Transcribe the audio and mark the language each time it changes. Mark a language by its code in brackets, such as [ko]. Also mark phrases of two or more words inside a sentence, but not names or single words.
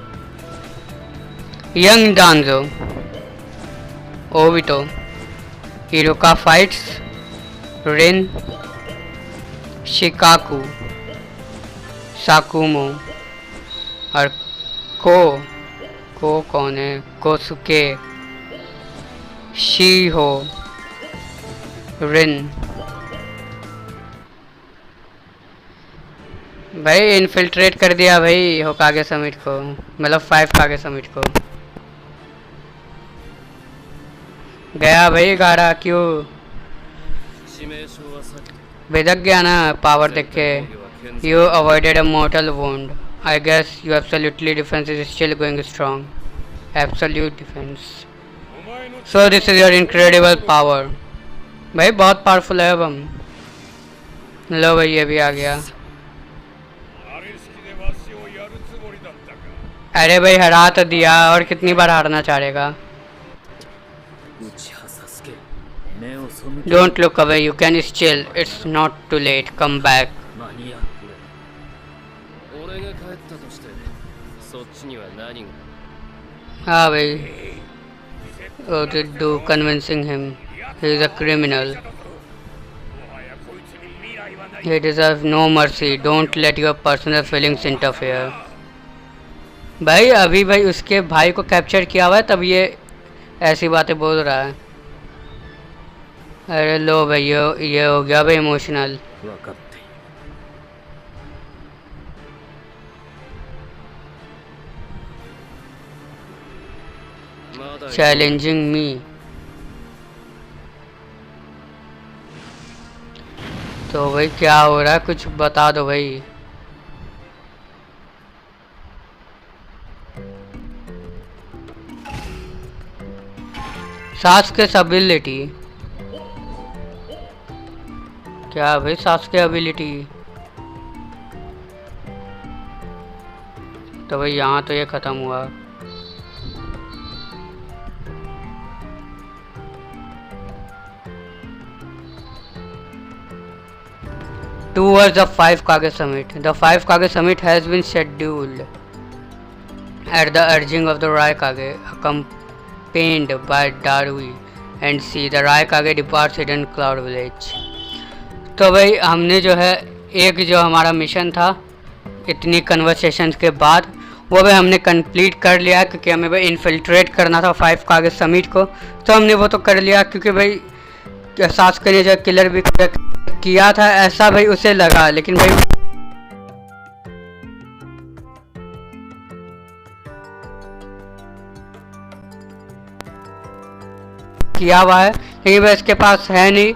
[hi] यंग डांजो ओबिटो इरुका फाइट्स रिन शिकाकू साकुमो और को कौन है कोसुके शीहो रिन। भाई इन्फिल्ट्रेट कर दिया भाई होकागे समिट को मतलब 5 कागे समिट को। गया भाई गारा क्यों [ja] 致命傷はさっき [hi] बेदक गया ना पावर देख के। [en] You avoided a mortal wound. I guess your absolutely defense is still going strong. Absolute defense. So this is your incredible power. [hi] भाई बहुत पावरफुल है अब हम। लो भाई ये भी आ गया। अरे भाई हरा तो दिया और कितनी बार हारना चाहेगा। [ja] 内葉サスケ目を背け [en] Don't look away. You can still. It's not too late. Come back. [ja] 間に合う俺が帰ったとしてそっちには何が [hi] हाँ भाई [en] What did do convincing him? He is a criminal. He deserves no mercy. Don't let your personal feelings interfere. [hi] भाई अभी भाई उसके भाई को कैप्चर किया हुआ है तब ये ऐसी बातें बोल रहा है। अरे लो भाई ये हो गया भाई इमोशनल। [ja] 分かっている まだ [en] challenging me. [hi] तो भाई क्या हो रहा है कुछ बता दो भाई। सास्के एबिलिटी क्या भाई सास्के एबिलिटी। तो भाई यहाँ तो ये खत्म हुआ। [en] Towards the 5 Kage summit. The 5 Kage summit has been scheduled at the urging of the Raikage, accompanied by Darui and C. The Raikage departs hidden cloud village. [hi] तो भाई हमने जो है एक जो हमारा मिशन था इतनी कन्वर्सेशंस के बाद वो भी हमने कंप्लीट कर लिया क्योंकि हमें भाई इन्फिल्ट्रेट करना था 5 कागे समिट को। तो हमने वो तो कर लिया क्योंकि भाई सास्के ने जो किलर भी किया था ऐसा भाई उसे लगा, लेकिन भाई किया हुआ है लेकिन भाई इसके पास है नहीं।